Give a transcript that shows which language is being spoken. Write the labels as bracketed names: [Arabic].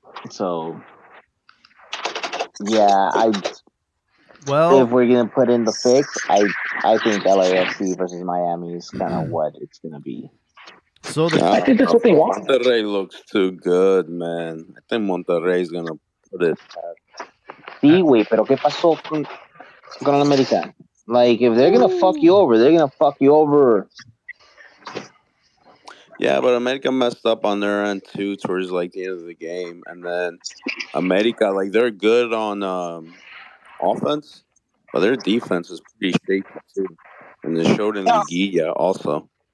[English] So, yeah, well, if we're gonna put in the fix, I think LAFC versus Miami is kind of what it's gonna be. So I think that's what they want. Monterrey looks too good, man. I think Monterrey's gonna put it. [Spanish] Sí, güey, pero ¿qué pasó con el Americano? [English] Like, if they're gonna fuck you over, they're gonna fuck you over. Yeah, but America messed up on their end too towards like the end of the game, and then America, like, they're good on offense, but their defense is pretty shaky too, and it showed in Liguilla also.